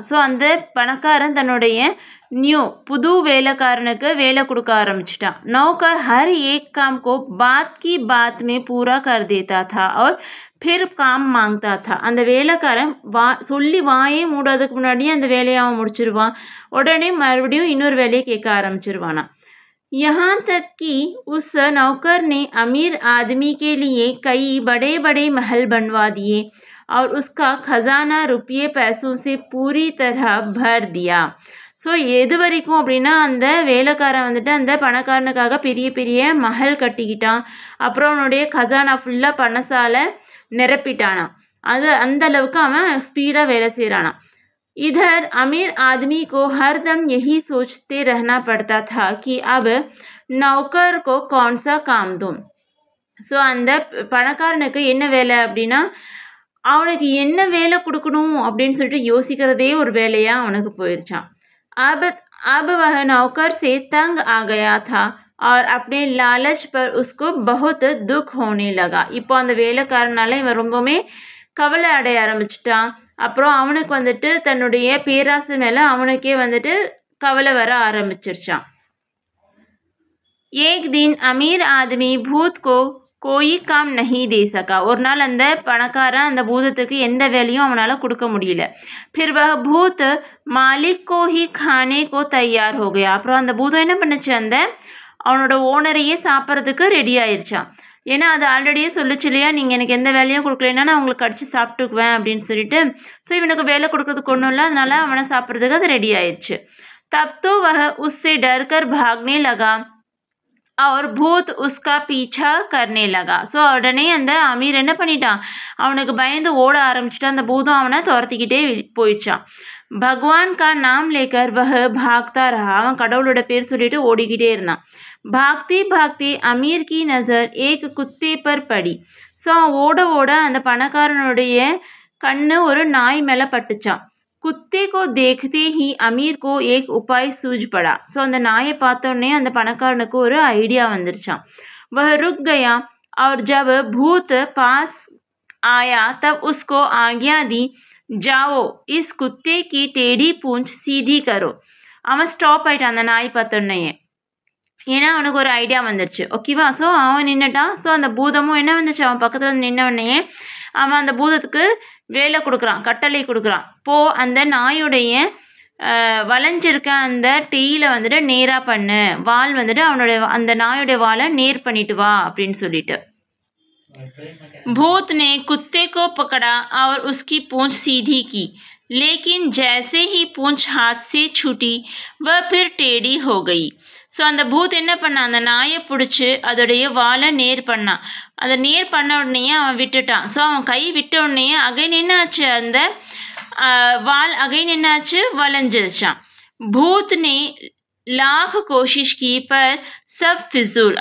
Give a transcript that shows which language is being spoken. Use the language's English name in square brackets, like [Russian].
[Tamil] So அந்த பணக்காரன் தன்னுடைய புது வேலைக்காரனுக்கு வேலை கொடுக்க ஆரம்பிச்சிட்டான். [Hindi] नौकर हर एक काम को बात की बात में पूरा कर देता था और फिर काम मांगता था. [Tamil] அந்த வேலைக்காரன் சொல்லி வாயே மூடாததுக்கு முன்னாடியே அந்த வேலையை அவன் முடிச்சிருவான். உடனே மறுபடியும் இன்னொரு வேலையை கேட்க ஆரம்பிச்சிருவானா. [Hindi] यहाँ तक कि उस नौकर ने अमीर आदमी के लिए कई बड़े बड़े महल बनवा दिए और उसका खजाना रुपये पैसों से पूरी तरह भर दिया. [Tamil] ஸோ எது வரைக்கும் அப்படின்னா அந்த வேலைக்காரன் வந்துட்டு அந்த பணக்காரனுக்காக பெரிய பெரிய மஹல் கட்டிக்கிட்டான். அப்புறம் அவனுடைய கஜானா ஃபுல்லாக பணசால நிரப்பிட்டானான். அந்த அளவுக்கு அவன் ஸ்பீடாக வேலை செய்கிறானா. [Hindi] इधर अमीर आदमी को हर दम यही सोचते रहना पड़ता था कि अब नौकर को कौन सा काम दूं. [Tamil] ஸோ அந்த பணக்காரனுக்கு என்ன வேலை அப்படின்னா அவனுக்கு என்ன வேலை கொடுக்கணும் அப்படின்னு சொல்லிட்டு யோசிக்கிறதே ஒரு வேலையாக அவனுக்கு போயிடுச்சான். [Hindi] अब वह नौकर से तंग आ गया था और अपने लालच पर उसको बहुत दुख होने लगा. [Tamil] இப்போ அந்த வேலைக்காரனால இவன் ரொம்பவுமே கவலை அடைய ஆரம்பிச்சிட்டான். அப்புறம் அவனுக்கு வந்துட்டு தன்னுடைய பேராசை மேலே அவனுக்கே வந்துட்டு கவலை வர ஆரம்பிச்சிருச்சான். [Hindi] एक दिन अमीर आदमी भूत को कोई काम नहीं दे सका. [Tamil] ஒரு நாள் அந்த பணக்காரன் அந்த பூதத்துக்கு எந்த வேலையும் அவனால் கொடுக்க முடியல. [Hindi] फिर वह भूत मालिक को ही खाने को तैयार हो गया. [Tamil] அப்புறம் அந்த பூதம் என்ன பண்ணுச்சு, அந்த அவனோட ஓனரையே சாப்பிட்றதுக்கு ரெடி ஆயிடுச்சான். ஏன்னா அது ஆல்ரெடியே சொல்லிச்சு இல்லையா, நீங்கள் எனக்கு எந்த வேலையும் கொடுக்கலன்னா நான் உங்களுக்கு கடிச்சு சாப்பிட்டுக்குவேன் அப்படின்னு சொல்லிட்டு. ஸோ இவனுக்கு வேலை கொடுக்கறதுக்கு ஒன்றும் இல்லை, அதனால அவனை சாப்பிட்றதுக்கு அது ரெடி ஆயிடுச்சு. [Hindi] तब तो वह उससे डर कर भागने लगा और भूत उसका पीछा करने लगा. [Tamil] ஸோ உடனே அந்த அமீர் என்ன பண்ணிட்டான், அவனுக்கு பயந்து ஓட ஆரம்பிச்சிட்டான். அந்த பூதம் அவனை துரத்திக்கிட்டே போயிடுச்சான். [Hindi] भगवान का नाम लेकर वह भागता रहा. [Tamil] அவன் கடவுளோட பேர் சொல்லிட்டு ஓடிக்கிட்டே இருந்தான். [Hindi] भागते भागते अमीर की नज़र एक कुत्ते पर पड़ी. [Tamil] ஸோ அவன் ஓட ஓட அந்த பணக்காரனுடைய கண்ணு ஒரு நாய் மேலே பட்டுச்சான். [Hindi] कुत्ते को देखते ही अमीर को एक उपाय सूझ पड़ा. [Tamil] ஸோ அந்த நாயை பார்த்தோன்னே அந்த பணக்காரனுக்கு ஒரு ஐடியா வந்துருச்சான். [Hindi] वह रुक गया और जब भूत पास आया तब उसको आज्ञा दी, जाओ इस कुत्ते की टेढ़ी पूंछ सीधी करो. [Tamil] அவன் ஸ்டாப் ஆயிட்டான் அந்த நாய் பார்த்தோன்னே. ஏன்னா அவனுக்கு ஒரு ஐடியா வந்துருச்சு. ஓகேவா? ஸோ அவன் நின்றுட்டான். ஸோ அந்த பூதமும் என்ன வந்துச்சு, அவன் பக்கத்தில் நின்னவனையே அவன் அந்த பூதத்துக்கு வேலை கொடுக்குறான், கட்டளை கொடுக்குறான். அந்த நாயுடைய வளைஞ்சிருக்க அந்த டெய்யில் வந்துட்டு நேராக பண்ணு, வால் வந்துட்டு அவனுடைய அந்த நாயுடைய வாலை நேர் பண்ணிட்டு வா அப்படின்னு சொல்லிட்டு. [Hindi] भूत ने कुत्ते को पकड़ा और उसकी पूंछ सीधी की, लेकिन जैसे ही पूंछ हाथ से छूटी वह फिर टेढ़ी हो गई. [Tamil] ஸோ அந்த பூத் என்ன பண்ணான், அந்த நாயை பிடிச்சி அதோடைய வாலை நேர் பண்ணான். அதை நேர் பண்ண உடனேயே அவன் விட்டுட்டான். ஸோ அவன் கை விட்ட உடனேயே அகைன் என்னாச்சு, அந்த வால் அகைன் என்னாச்சு, வளைஞ்சிருச்சான். [Hindi] பூத் நே லாக் கோஷிஷ் கி பர் சப் ஃபிசூல்.